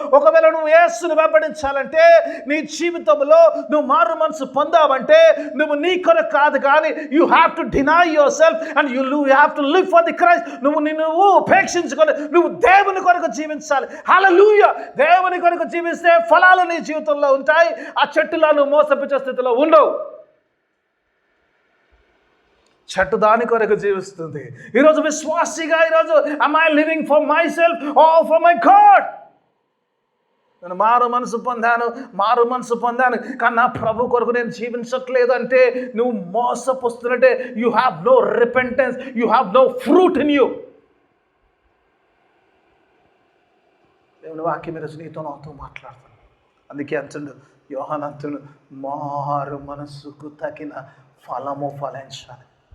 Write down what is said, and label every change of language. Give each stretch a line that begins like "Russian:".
Telugu: ఒకవేళ నువ్వు యేసుని వెంబడించాలంటే, నీ జీవితంలో నువ్వు మారు మనసు పొందావంటే, నువ్వు నీ కొరకు కాదు కానీ
English: You have to deny yourself and you have to live for the Christ.
Telugu: నువ్వు ఉపేక్షించుకొని నువ్వు దేవుని కొరకు జీవించాలి. హల్లెలూయా. దేవుని కొరకు జీవిస్తే ఫలాలు నీ జీవితంలో ఉంటాయి. ఆ చెట్టులా నువ్వు మోసపుచ్చే స్థితిలో ఉండవు. చెట్టు దాని కొరకు జీవిస్తుంది. ఈరోజు విశ్వాసిగా ఈరోజు
English: am I living for myself or for my God?
Telugu: నేను మారు మనసు పొందాను కానీ నా ప్రభు కొరకు నేను జీవించట్లేదు అంటే నువ్వు మోసపోస్తున్నట్టే.
English: You have no repentance, you have no fruit in you.
Telugu: దేవుని వాక్యం మీద నీతో నాతో మాట్లాడతాను. అందుకే అంటుండు యోహాను అంటుండు, మారు మనసుకు తగిన ఫలము ఫలించాలి.